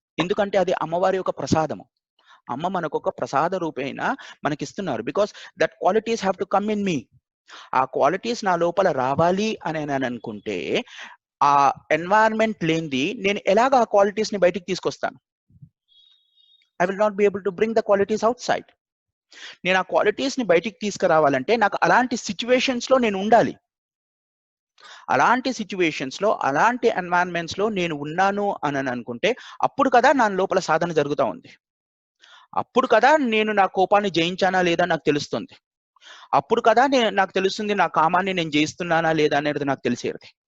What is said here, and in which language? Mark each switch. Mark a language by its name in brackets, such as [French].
[Telugu] ఎందుకంటే అది అమ్మవారి యొక్క ప్రసాదము. అమ్మ మనకు ఒక ప్రసాద రూపేణ మనకిస్తున్నారు. [English] Because that qualities have to come in me. [Telugu] ఆ క్వాలిటీస్ నా లోపల రావాలి అని నేను అనుకుంటే ఆ ఎన్వైరన్మెంట్ లేనిది నేను ఎలాగ ఆ క్వాలిటీస్ ని బయటికి తీసుకొస్తాను? [English] I will not be able to bring the qualities outside. [Telugu] నేను ఆ క్వాలిటీస్ ని బయటికి తీసుకురావాలంటే నాకు అలాంటి సిచ్యువేషన్స్ లో నేను ఉండాలి. అలాంటి సిచ్యువేషన్స్ లో, అలాంటి ఎన్వైరన్మెంట్స్ లో నేను ఉన్నాను అని అనుకుంటే అప్పుడు కదా నా లోపల సాధన జరుగుతూ ఉంది. అప్పుడు కదా నేను నా కోపాన్ని జయించానా లేదా నాకు తెలుస్తుంది. అప్పుడు కదా నాకు తెలుస్తుంది నా కామాన్ని నేను జయిస్తున్నానా లేదా అనేది నాకు తెలిసేది.